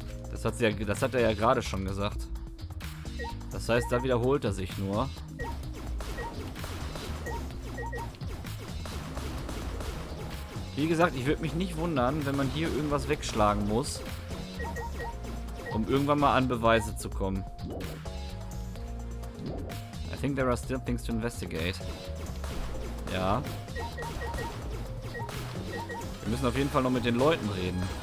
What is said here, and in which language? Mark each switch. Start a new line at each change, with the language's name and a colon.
German: Das hat er ja gerade schon gesagt. Das heißt, da wiederholt er sich nur. Wie gesagt, ich würde mich nicht wundern, wenn man hier irgendwas wegschlagen muss, um irgendwann mal an Beweise zu kommen.
English: I think there are still things to investigate.
German: Ja. Wir müssen auf jeden Fall noch mit den Leuten reden.